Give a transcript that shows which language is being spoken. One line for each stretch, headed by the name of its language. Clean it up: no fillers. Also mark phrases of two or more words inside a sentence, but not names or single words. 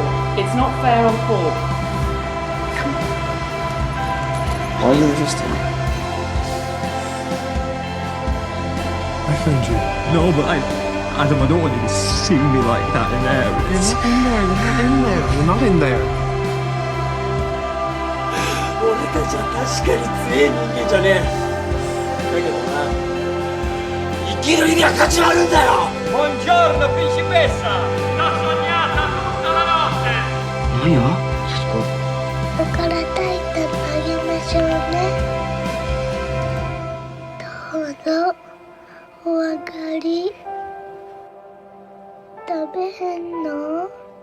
English: It's not fair on Paul. Why are you resisting? I found you. No, but Adam, I don't want you to see me like that in there. You're not in there. You're not in there. You're not in there.
Japanese: 俺たちは確かに強い人間じゃねえ。だけどな。生きる意味は価値はあるんだよ
Italian: Buongiorno, principessa! L'ho sognata tutta la notte!
Japanese: 何よだからタイタンあげましょうね。どうぞお上がり。食べへんの？